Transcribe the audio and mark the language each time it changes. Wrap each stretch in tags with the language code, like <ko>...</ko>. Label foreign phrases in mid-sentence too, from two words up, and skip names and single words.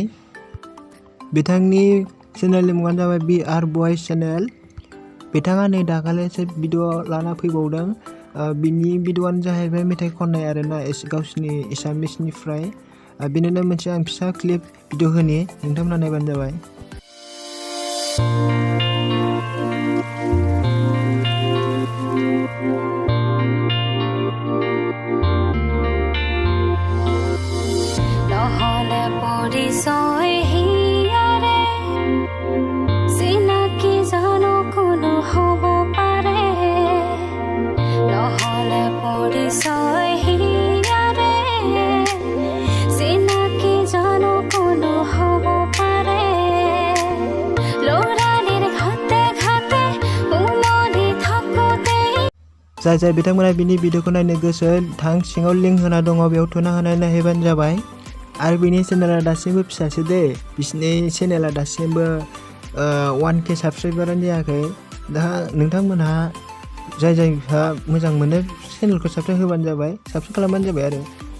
<brx>बिथांनि चेनेलनि मुङानो जाबाय BR बयस चेनेल। बिथाङा नै दाखालिसो भिडिअ लाना फैबावदों। बिनि भिडिअआनो जाहैबाय मेथाइ खननाय आरोना गावसिनि एसामिसनिफ्राय। बिनिनो मोनसे आं फिसा</brx> <en>clip video</en> <brx>होनि, नोंथांमोना नायबानो जाबाय।</brx> <as>নহলে পৰিচয় হিয়াৰে চিনাকি জানো কোনো হ'ব পাৰে, নহলে পৰিচয় হিয়াৰে চিনাকি জানো কোনো হ'ব পাৰে, ল'ৰালিৰ ঘাটে ঘাটে উমলি থাকোঁতে।</as> <brx>जाय बिथांमोना बिनि भिडिअ'खौ नायनो गोसो थां सिङाव लिंक होना दङ, बेयाव थुना होनानै नायहैबानो जाबाय। आरो बिनि चेनेला दासिमबो फिसासो दे, बिसिनि चेनेला दासिमबो 1K साबस्क्राइबारानो जायाखै। दा नोंथांमोनहा जायहा मोजां मोनो चेनेलखौ साबस्क्राइब होबानो जाबाय, साबस्क्राइब खालामबानो जाबाय आरो।</brx>